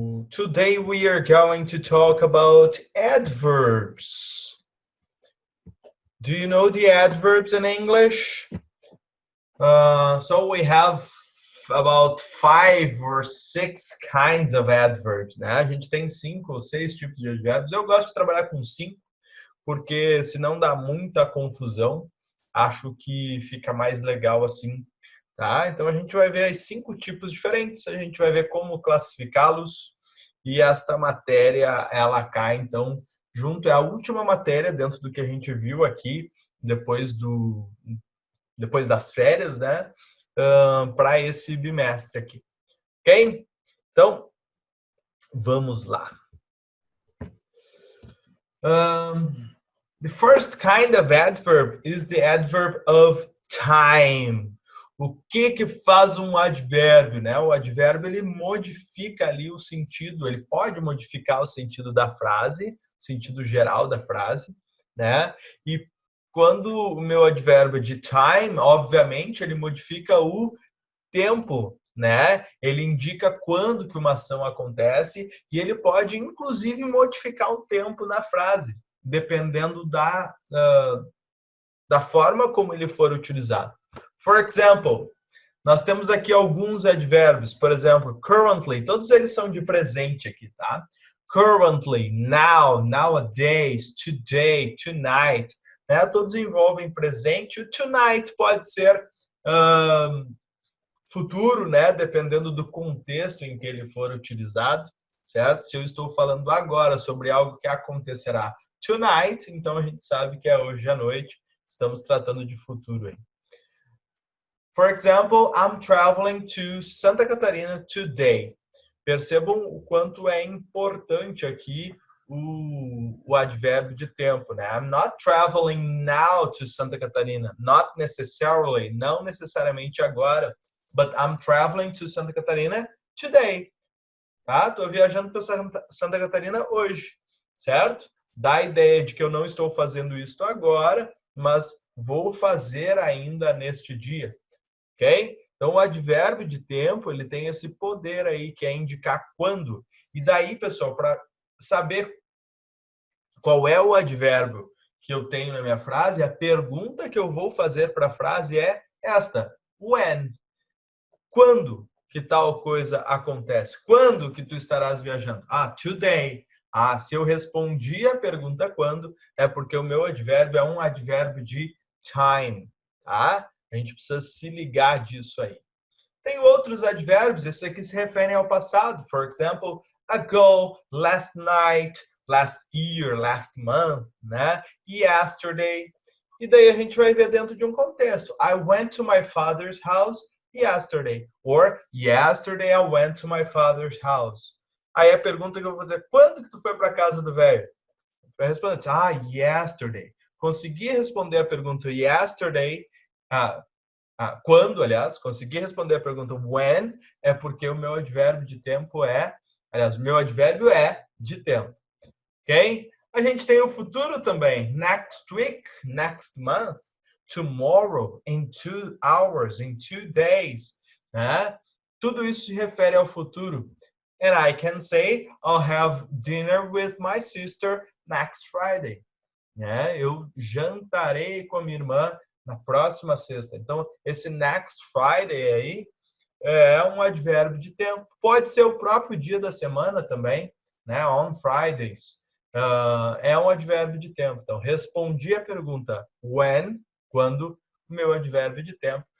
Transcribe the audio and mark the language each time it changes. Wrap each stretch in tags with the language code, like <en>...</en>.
<en>Today we are going to talk about adverbs. Do you know the adverbs in English? So we have about 5 or 6 kinds of adverbs, né?</en> <pt>A gente tem 5 ou 6 tipos de advérbios. Eu gosto de trabalhar com 5, porque senão dá muita confusão. Acho que fica mais legal assim, tá? Então a gente vai ver aí 5 tipos diferentes, a gente vai ver como classificá-los. E esta matéria, ela cai, então, junto, é a última matéria dentro do que a gente viu aqui, depois das férias, né? Para esse bimestre aqui. Ok? Então, vamos lá.</pt> <en>The first kind of adverb is the adverb of time.</en> <pt>O que faz um advérbio, né? O advérbio, ele modifica ali o sentido, ele pode modificar o sentido da frase, o sentido geral da frase, né? E quando o meu advérbio é de time, obviamente, ele modifica o tempo, né? Ele indica quando que uma ação acontece e ele pode, inclusive, modificar o tempo na frase, dependendo da forma como ele for utilizado.</pt> <en>For example,</en> <pt>nós temos aqui alguns advérbios, por exemplo, currently, todos eles são de presente aqui, tá?</pt> <en>Currently, now, nowadays, today, tonight, né?</en> <pt>Todos envolvem presente. O tonight pode ser futuro, né? Dependendo do contexto em que ele for utilizado, certo? Se eu estou falando agora sobre algo que acontecerá tonight, então a gente sabe que é hoje à noite. Estamos tratando de futuro aí.</pt> <en>For example, I'm traveling to Santa Catarina today.</en> <pt>Percebam o quanto é importante aqui o advérbio de tempo, né?</pt> <en>I'm not traveling now to Santa Catarina. Not necessarily,</en> <pt>não necessariamente agora.</pt> <en>But I'm traveling to Santa Catarina today.</en> <pt>Tá? Tô viajando para Santa Catarina hoje, certo? Dá a ideia de que eu não estou fazendo isso agora, mas vou fazer ainda neste dia. Ok? Então, o advérbio de tempo, ele tem esse poder aí, que é indicar quando. E daí, pessoal, para saber qual é o advérbio que eu tenho na minha frase, a pergunta que eu vou fazer para a frase é esta. When? Quando que tal coisa acontece? Quando que tu estarás viajando? Today. Se eu respondi a pergunta quando, é porque o meu advérbio é um advérbio de time, tá? A gente precisa se ligar disso aí. Tem outros advérbios, esses aqui se referem ao passado.</pt> <en>For example, ago, last night, last year, last month, né?</en> <pt>Yesterday. E daí a gente vai ver dentro de um contexto.</pt> <en>I went to my father's house yesterday. Or, yesterday I went to my father's house.</en> <pt>Aí a pergunta que eu vou fazer, quando que tu foi para casa do velho? Vai responder, yesterday. Consegui responder a pergunta yesterday, quando, aliás, consegui responder a pergunta when, é porque o meu advérbio de tempo o meu advérbio é de tempo. Ok? A gente tem o futuro também.</pt> <en>Next week, next month, tomorrow, in 2 hours, in 2 days.</en> <pt>Né? Tudo isso se refere ao futuro.</pt> <en>And I can say, I'll have dinner with my sister next Friday.</en> <pt>Né? Eu jantarei com a minha irmã na próxima sexta. Então, esse next Friday aí é um advérbio de tempo. Pode ser o próprio dia da semana também, né?</pt> <en>On Fridays.</en> <pt>É um advérbio de tempo. Então, respondi a pergunta when, quando, o meu advérbio de tempo.</pt>